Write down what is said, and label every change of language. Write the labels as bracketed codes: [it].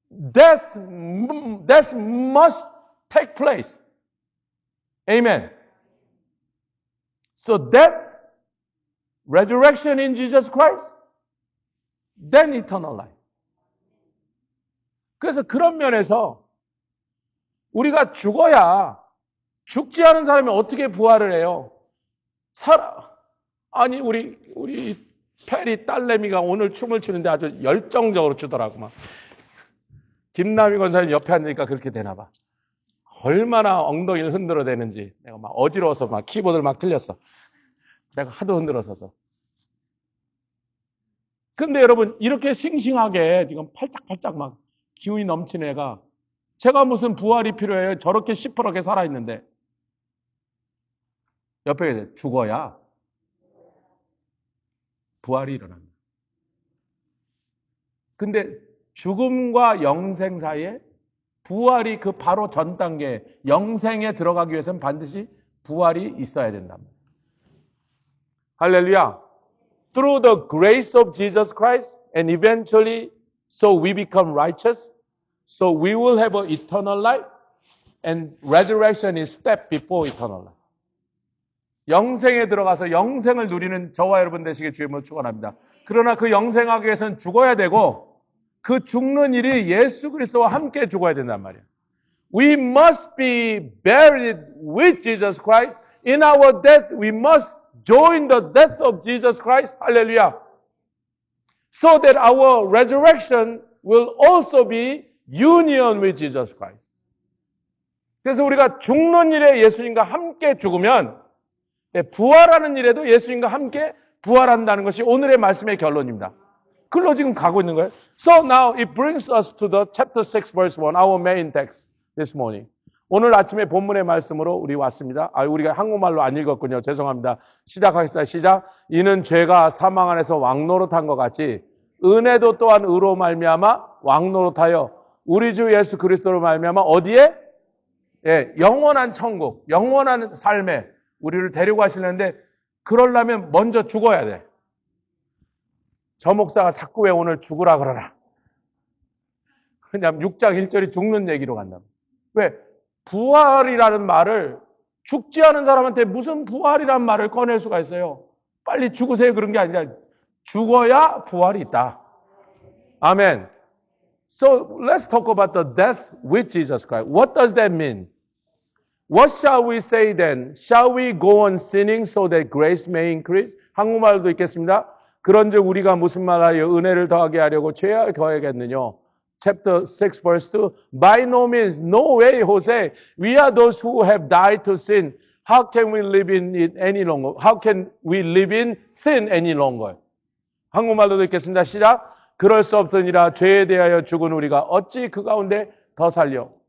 [en] Death must take place. Amen. So death, resurrection in Jesus Christ, then eternal life. [ko] 그래서 그런 면에서 우리가 죽어야, 죽지 않은 사람이 어떻게 부활을 해요? 아니 우리 페리 딸내미가 오늘 춤을 추는데 아주 열정적으로 추더라고. 막 김남희 권사님 옆에 앉으니까 그렇게 되나 봐. 얼마나 엉덩이를 흔들어대는지 내가 막 어지러워서 막 키보드를 막 틀렸어. 내가 하도 흔들어서서. 근데 여러분 이렇게 싱싱하게 지금 팔짝팔짝 막 기운이 넘치는 애가, 제가 무슨 부활이 필요해요? 저렇게 시퍼렇게 살아있는데. 옆에 죽어야 부활이 일어납니다. 근데 죽음과 영생 사이에 부활이 그 바로 전 단계, 영생에 들어가기 위해서는 반드시 부활이 있어야 된답니다. 할렐루야. [en] Through the grace of Jesus Christ and eventually so we become righteous, so we will have an eternal life, and resurrection is step before eternal life. [ko] 영생에 들어가서 영생을 누리는 저와 여러분 되시길 주님으로 축원합니다. 그러나 그 영생하기 위해서는 죽어야 되고, 그 죽는 일이 예수 그리스도와 함께 죽어야 된단 말이에요. [en] We must be buried with Jesus Christ. In our death, we must join the death of Jesus Christ. Hallelujah. So that our resurrection will also be union with Jesus Christ. [ko] 그래서 우리가 죽는 일에 예수님과 함께 죽으면 부활하는 일에도 예수님과 함께 부활한다는 것이 오늘의 말씀의 결론입니다. 그걸로 지금 가고 있는 거예요. [en] So now it brings us to the chapter 6 verse 1, our main text this morning. [ko] 오늘 아침에 본문의 말씀으로 우리 왔습니다. 우리가 한국말로 안 읽었군요. 죄송합니다. 시작하겠습니다. 시작. 이는 죄가 사망 안에서 왕노릇한 것 같이 은혜도 또한 의로 말미암아 왕노릇하여 우리 주 예수 그리스도로 말미암아 어디에? 영원한 천국, 영원한 삶에 우리를 데리고 가시는데, 그러려면 먼저 죽어야 돼. 저 목사가 자꾸 왜 오늘 죽으라 그러나. 그냥 6장 1절이 죽는 얘기로 간다. 왜? 부활이라는 말을, 죽지 않은 사람한테 무슨 부활이라는 말을 꺼낼 수가 있어요? 빨리 죽으세요 그런 게 아니라 죽어야 부활이 있다. 아멘. [en] So let's talk about the death with Jesus Christ. What does that mean? What shall we say then? Shall we go on sinning so that grace may increase? [ko] 한국말도 있겠습니다. 그런즉 우리가 무슨 말하여 은혜를 더하게 하려고 죄에 더하겠느냐? [en] Chapter 6 verse 2. By no means, no way, Jose. We are those who have died to sin. How can we live in it any longer? How can we live in sin any longer? [ko] 한국말도 있겠습니다. 시작. 그럴 수 없으니라 죄에 대하여 죽은 우리가 어찌 그 가운데 더 살려?